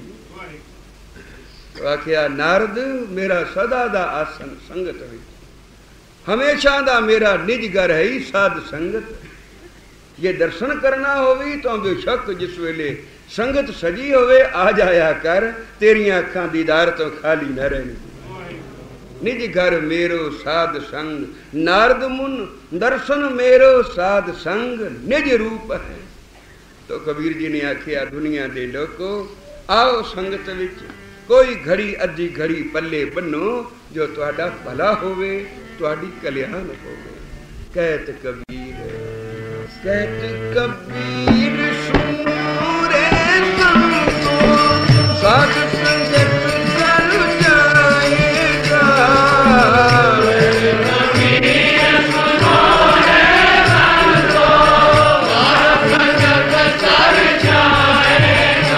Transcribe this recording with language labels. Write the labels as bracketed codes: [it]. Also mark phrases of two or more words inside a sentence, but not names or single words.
[pa] ਤੋ ਆਖਿਆ ਨਾਰਦ ਮੇਰਾ ਸਦਾ ਦਾ ਆਸਨ ਸੰਗਤ ਵਿਚ, ਹਮੇਸ਼ਾ ਦਾ ਮੇਰਾ ਨਿਜ ਘਰ ਹੈ ਸਾਧ ਸੰਗਤ। ਜੇ ਦਰਸ਼ਨ ਕਰਨਾ ਹੋਵੀ ਤੋ ਬੇਸ਼ੱਕ ਜਿਸ ਵੇਲੇ ਸੰਗਤ ਸਜੀ ਹੋਵੇ ਆ ਜਾਇਆ ਕਰ, ਤੇਰੀਆਂ ਅੱਖਾਂ ਦੀਦਾਰ ਤੋਂ ਖ਼ਾਲੀ ਨ ਰਹਿਣੀ। ਨਿਜ ਘਰ ਮੇਰੋ ਸਾਧ ਸੰਗ, ਨਾਰਦ ਮੁਨ ਦਰਸ਼ਨ ਮੇਰੋ ਸਾਧ ਸੰਗ, ਨਿਜ ਰੂਪ ਹੈ। ਤੋ ਕਬੀਰ ਜੀ ਨੇ ਆਖਿਆ ਦੁਨੀਆ ਦੇ ਲੋਕੋ ਆਓ ਸੰਗਤ ਵਿਚ, ਕੋਈ ਘੜੀ ਅੱਧੀ ਘੜੀ ਪੱਲੇ ਬੰਨ੍ਹੋ, ਜੋ ਤੁਹਾਡਾ ਭਲਾ ਹੋਵੇ ਤੁਹਾਡੀ ਕਲਿਆਣ ਹੋਵੇ। [hi] कहत कबीर सुनो रे संतो, साध संगत कर जाएगा। कबीर सुनो रे संतो, साध संगत कर जाएगा।